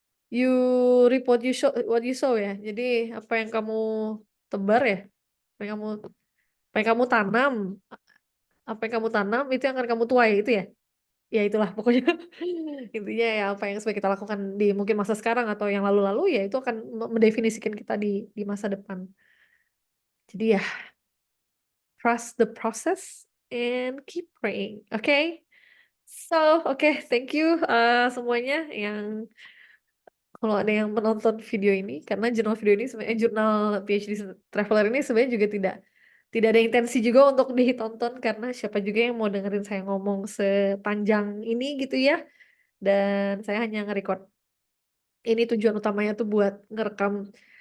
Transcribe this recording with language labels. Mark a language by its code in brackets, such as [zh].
[en] You reap what you sow [id] ya. Jadi apa yang kamu tebar ya, apa yang kamu tanam apa yang kamu tanam itu yang akan kamu tuai itu ya? Ya itulah pokoknya intinya ya apa yang sebaik kita lakukan di mungkin masa sekarang atau yang lalu-lalu ya itu akan mendefinisikan kita di masa depan. Jadi ya [en] trust the process and keep praying, [id] oke? So, oke, thank you, semuanya yang kalau ada yang menonton video ini karena jurnal video ini sebenarnya jurnal PhD Traveler ini sebenarnya juga tidak ada intensi juga untuk ditonton karena siapa juga yang mau dengerin saya ngomong sepanjang ini gitu ya, dan saya hanya nge-record ini tujuan utamanya tuh buat ngerekam